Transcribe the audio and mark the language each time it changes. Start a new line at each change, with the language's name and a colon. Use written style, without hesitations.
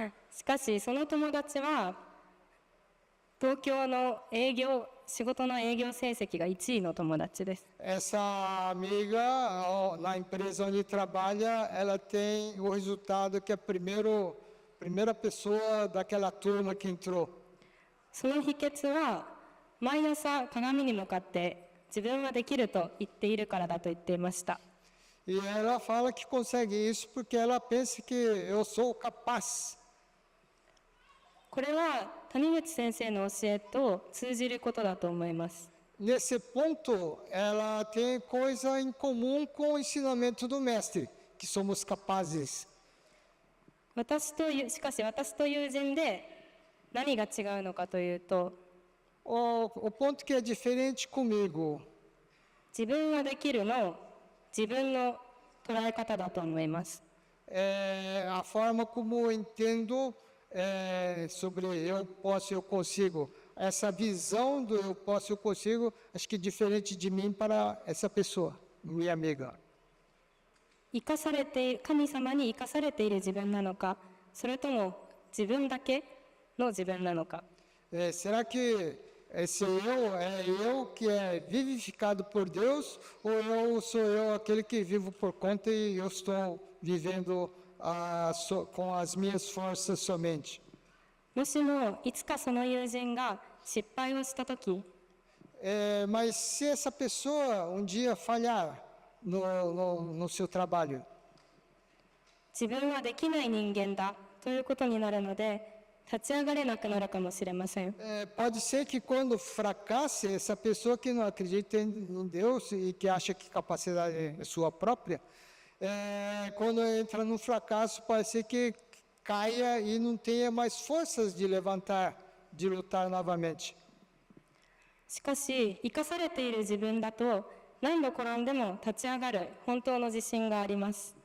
Japanese: しかしその友達は東京の仕事の営業成績が1位の友達です。
Portuguese: Essa amiga, na empresa onde trabalha, ela tem o resultado que é a primeira pessoa daquela turma que entrou.
Japanese: その秘訣は毎朝鏡に向かって自分はできると言っているからだと言っていました。
Portuguese: E ela fala que consegue isso porque ela pensa que eu sou capaz.
Japanese: これは谷口先生の教えと通じることだと思います。
Portuguese: Nesse ponto, ela tem coisa em comum com o ensinamento do mestre, que somos capazes.
Japanese: しかし私と友人で何が違うのかというと、
Portuguese: O ponto que é diferente comigo,
Japanese: 自分はできるの自分の捉え方だと思います。
Portuguese: é a forma como eu entendo sobre eu posso, eu consigo. Essa visão do eu posso, eu consigo, acho que é diferente de mim para essa pessoa, minha amiga.
Japanese: 神様に生かされている自分なのか、それとも自分だけの自分なのか。
Portuguese: Será que esse eu é eu que é vivificado por Deus ou sou eu aquele que vivo por conta e eu estou vivendo com as minhas forças somente?
Japanese: もしもいつかその友人が失敗をしたとき、
Portuguese: Mas se essa pessoa um dia falhar no seu trabalho,
Japanese: 自分はできない人間だということになるので、立ち上がれなくなるかもしれません。
Portuguese: pode ser que quando fracasse, essa pessoa que não acredita em Deus e que acha que capacidade é sua própria, quando entra no fracasso, pode ser que caia e não tenha mais forças de levantar, de lutar novamente.
Japanese: しかし生かされている自分だと何度転んでも立ち上がる本当の自信があります。